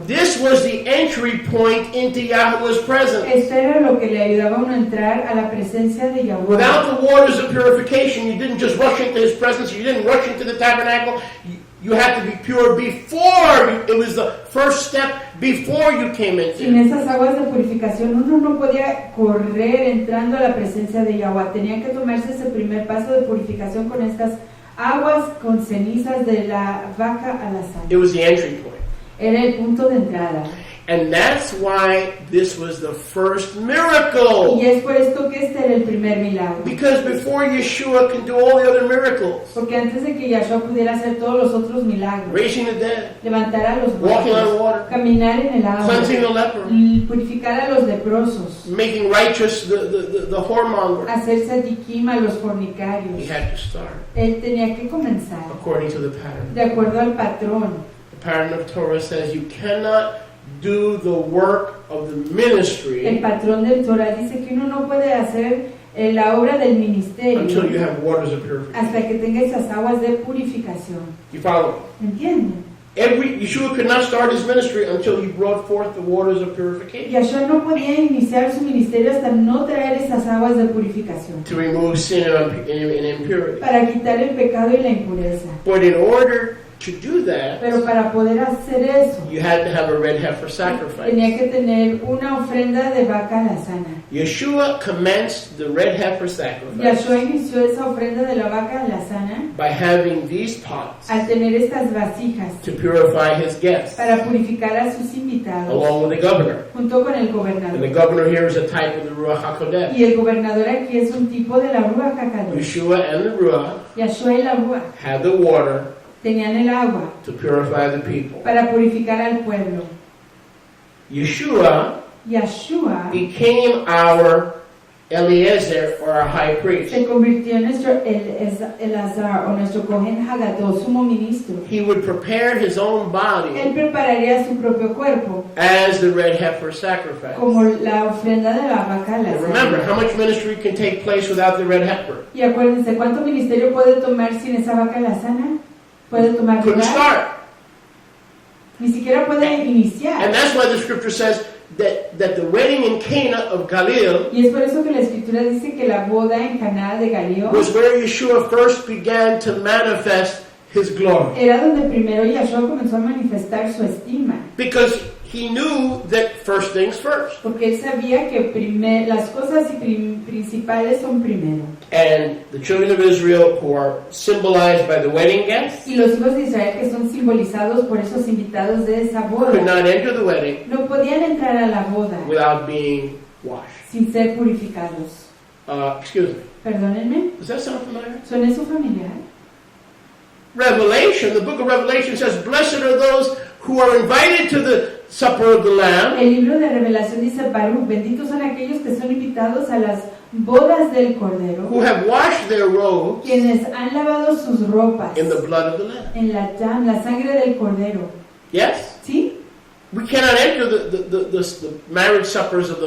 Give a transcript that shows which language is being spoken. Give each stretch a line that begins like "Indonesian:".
English: This was the entry point into Yahweh's presence.
Spanish: Esto era lo que le ayudaba a uno a entrar a la presencia de Yahweh.
English: Without the waters of purification, you didn't just rush into His presence. You didn't rush into the tabernacle. You had to be pure before. It was the first step before you came
Spanish: Sin
English: into.
Spanish: esas aguas de purificación uno no podía correr entrando a la presencia de Yahweh. Tenía que tomarse ese primer paso de purificación con estas aguas con cenizas de la vaca a la sangre.
English: It was the entry point.
Spanish: Era el punto de entrada.
English: And that's why this was the first miracle.
Spanish: Y es por esto que este era el primer milagro.
English: Because before Yeshua can do all the other miracles,
Spanish: Porque antes de que Yahshua pudiera hacer todos los otros milagros,
English: raising the dead,
Spanish: levantar a los
English: walking on
Spanish: muertos,
English: water,
Spanish: caminar en el agua,
English: cleansing the leper,
Spanish: purificar a los leprosos,
English: making righteous the whoremonger,
Spanish: hacer sadiquim a los
English: he
Spanish: fornicarios,
English: had to start
Spanish: él tenía que comenzar
English: according to the pattern.
Spanish: de acuerdo al patrón.
English: The pattern of Torah says you cannot do the work of the
Spanish: El
English: ministry
Spanish: patrón del Torah dice que uno no puede hacer la obra del ministerio
English: until you have waters of purification.
Spanish: hasta que tenga esas aguas de purificación.
English: You follow me?
Spanish: ¿Entienden?
English: Yeshua could not start his ministry until he brought forth the waters of purification.
Spanish: Yeshua no podía iniciar su ministerio hasta no traer esas aguas de purificación.
English: To remove sin and impurity.
Spanish: Para quitar el pecado y la impureza.
English: But in order to do that,
Spanish: pero para poder hacer eso,
English: you had to have a red heifer sacrifice.
Spanish: Tenía que tener una ofrenda de vaca alazana.
English: Yeshua commenced the red heifer sacrifice.
Spanish: Yeshua inició esa ofrenda de la vaca alazana
English: by having these pots
Spanish: al tener estas vasijas
English: to purify his guests,
Spanish: para purificar a sus invitados,
English: along with the governor.
Spanish: Junto con el
English: And
Spanish: gobernador.
English: the governor here is a type of the Ruach HaKodesh.
Spanish: Y el gobernador aquí es un tipo de la Ruach HaKadosh.
English: Yeshua and the Ruach
Spanish: Yeshua y la Ruach
English: had the water
Spanish: tenían el agua
English: to purify the people.
Spanish: para purificar al pueblo.
English: Yeshua became our Eliezer, or our high priest.
Spanish: Se convirtió en nuestro Elazar o nuestro Cohen Hagadol, sumo ministro.
English: He would prepare his own body
Spanish: Él prepararía su propio cuerpo
English: as the red heifer sacrifice.
Spanish: como la ofrenda de la vaca
English: And remember, how much ministry can take place without the red heifer?
Spanish: Y acuérdense, ¿cuánto ministerio puede tomar sin esa vaca alazana? Puede tomar
English: Couldn't
Spanish: lugar.
English: start.
Spanish: Ni siquiera puede iniciar.
English: And that's why the scripture says that the wedding in Cana of Galilee
Spanish: Y es por eso que la escritura dice que la boda en Caná de Galileo
English: was where Yeshua first began to manifest his glory.
Spanish: era donde primero Yeshua comenzó a manifestar su estima.
English: Because he knew that first things first.
Spanish: Porque él sabía que las cosas principales son primero.
English: And the children of Israel, who are symbolized by the wedding guests,
Spanish: Y los hijos de Israel, que son simbolizados por esos invitados de esa boda,
English: could not enter the wedding
Spanish: no podían entrar a la boda
English: without being washed.
Spanish: sin ser purificados.
English: Excuse me.
Spanish: Perdónenme,
English: Does that sound familiar?
Spanish: ¿son eso familiar?
English: Revelation, the book of Revelation says, blessed are those who are invited to the supper of the Lamb.
Spanish: El libro de Revelación dice, Baruch, benditos son aquellos que son invitados a las bodas del Cordero,
English: Who have washed their robes
Spanish: quienes han lavado sus ropas
English: in the blood of the Lamb.
Spanish: en la sangre del Cordero.
English: Yes?
Spanish: ¿Sí?
English: We cannot enter the marriage suppers of the